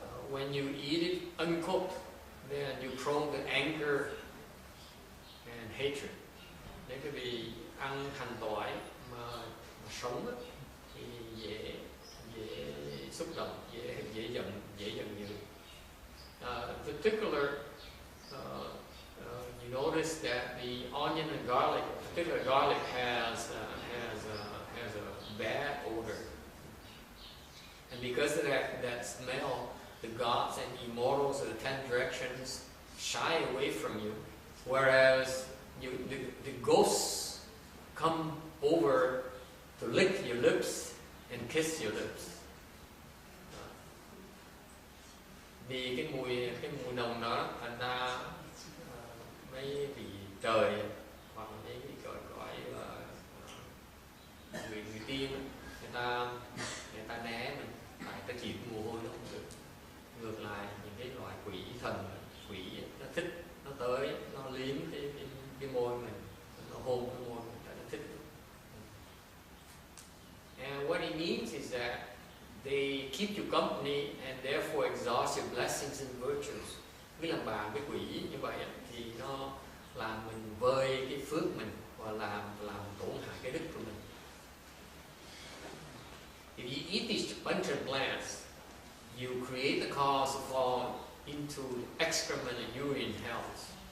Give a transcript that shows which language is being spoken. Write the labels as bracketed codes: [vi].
[en] When you eat it uncooked, then you prone to anger and hatred. [vi] Nếu quý vị ăn hành tỏi mà sống á, thì dễ xúc động, dễ giận dữ. [en] Particular, you notice that the onion and garlic, particular garlic has a bad odor, and because of that smell, the gods and immortals of the 10 directions shy away from you, whereas the ghosts come over to lick your lips and kiss your lips. [vi] Vì cái mùi nồng đó, thành ra mấy vị trời hoặc mấy vị gọi là người tiên, người ta né mình, tại ta chịu mồ hôi nó không được. Ngược lại những cái loại quỷ thần, quỷ nó thích, nó tới, nó liếm cái môi mình, nó hôn cái môi mình, nó thích. [en] And what it means is that they keep you company and therefore exhaust your blessings and virtues. [vi] Cái làm bạn với quỷ như vậy thì nó làm mình vơi cái phước mình và làm tổn hại cái đức của mình. [en] If you eat these pungent plants, you create the cause of fall into excrement and urine hells.